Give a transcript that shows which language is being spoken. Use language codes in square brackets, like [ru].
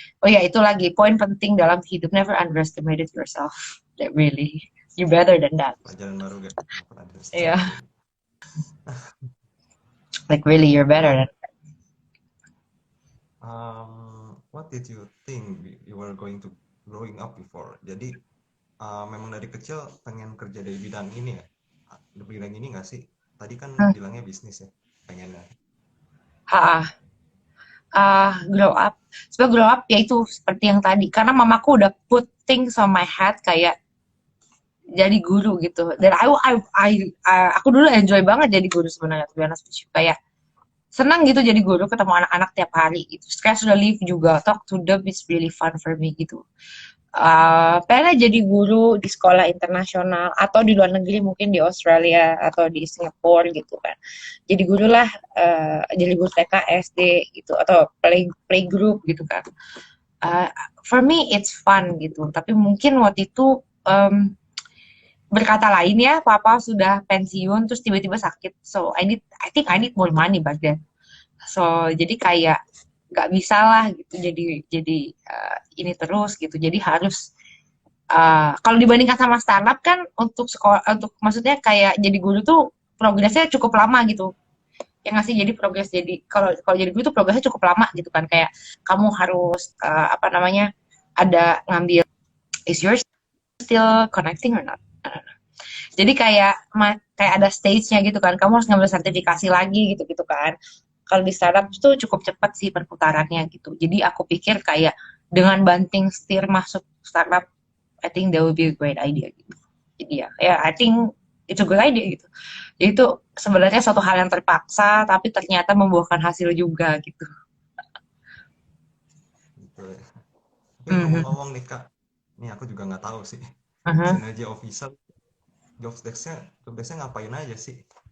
[id] Oh ya, itu lagi poin penting dalam hidup, [en] never underestimate yourself, that really you better than that. [id] pelajaran baru gak? Iya, yeah. [en] Underestimate. Like really you're better than. But what did you think you were going to growing up before? [id] Jadi memang dari kecil pengen kerja dari bidang ini ya? Di bidang ini nggak sih? Tadi kan Hmm. bilangnya bisnis ya, pengennya. [en] Ha, grow up. [id] Sebenarnya grow up ya itu seperti yang tadi. Karena mamaku udah [en] put things on my head [id] kayak jadi guru gitu. Dan aku dulu enjoy banget jadi guru sebenarnya. [en] To be honest with you. [id] Kayak senang gitu jadi guru, ketemu anak-anak tiap hari gitu. Stress relief juga. [en] Talk to them is really fun for me gitu. [id] Pengen jadi guru di sekolah internasional atau di luar negeri, mungkin di Australia atau di Singapura gitu kan. Jadi guru lah, jadi guru TK, SD gitu atau playgroup gitu kan. [en] Uh, for me it's fun gitu. [id] Tapi mungkin waktu itu berkata lain ya, papa sudah pensiun terus tiba-tiba sakit. [en] So I think I need more money back then. [id] So jadi kayak nggak bisa lah gitu jadi ini terus gitu. Jadi harus kalau dibandingkan sama startup kan untuk sekolah, untuk maksudnya kayak jadi guru tuh progresnya cukup lama gitu. Yang ngasih jadi progres, jadi kalau kalau jadi guru tuh progresnya cukup lama gitu kan, kayak kamu harus apa namanya, ada ngambil is yours [en] still connecting or not? [id] Jadi kayak kayak ada stage-nya gitu kan. Kamu harus ngambil sertifikasi lagi gitu-gitu kan. Kalau di startup tuh cukup cepat sih perputarannya gitu. Jadi aku pikir kayak dengan banting setir masuk startup, [en] I think that would be a great idea [id] gitu. Jadi ya [en] I think it's a good idea [id] gitu. Jadi itu sebenarnya suatu hal yang terpaksa tapi ternyata membuahkan hasil juga gitu. gitu ya. Tapi Mhm, ngomong-ngomong nih Kak, ini aku juga nggak tahu sih. mhm. Synergy Officer, job desk-nya ngapain aja sih?